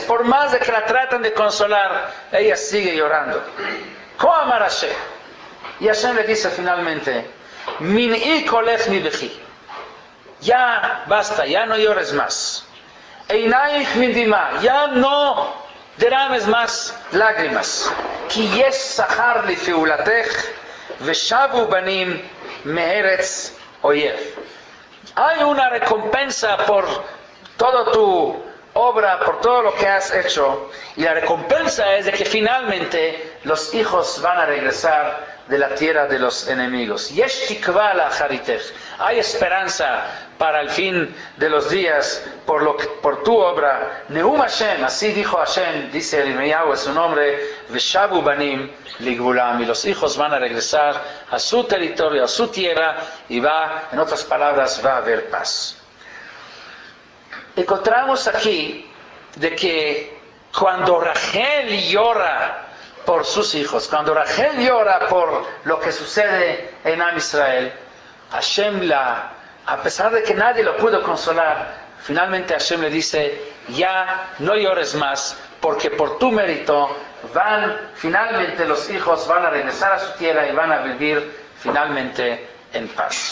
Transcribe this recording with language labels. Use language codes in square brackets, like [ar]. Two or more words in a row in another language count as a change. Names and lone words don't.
[es] Por más de que la tratan de consolar, ella sigue llorando. [he] כה אמר השם. [es] Y Hashem le dice finalmente: [he] מנעי קולך מן בכי. [es] Ya basta, ya no llores más. [he] עינייך מן דמעה, [es] ya no derrames más lágrimas. [he] כי יש שכר לפעולתך ושבו בנים מארץ אויב. [es] Hay una recompensa por toda tu obra, por todo lo que has hecho, y la recompensa es de que finalmente los hijos van a regresar de la tierra de los enemigos. [he] יש תקווה לאחריתך. [es] Hay esperanza para el fin de los días por tu obra. [he] נאום השם, [es] así dijo Hashem, dice Irmiyahu, es su nombre, [he] ושבו בנים לגבולם, [es] y los hijos van a regresar a su territorio, a su tierra, y en otras palabras, va a haber paz. Encontramos aquí de que cuando Rachel llora por sus hijos, cuando Rachel llora por lo que sucede en Am Israel, Hashem a pesar de que nadie lo pudo consolar, finalmente Hashem le dice: ya no llores más, porque por tu mérito finalmente los hijos van a regresar a su tierra y van a vivir finalmente en paz.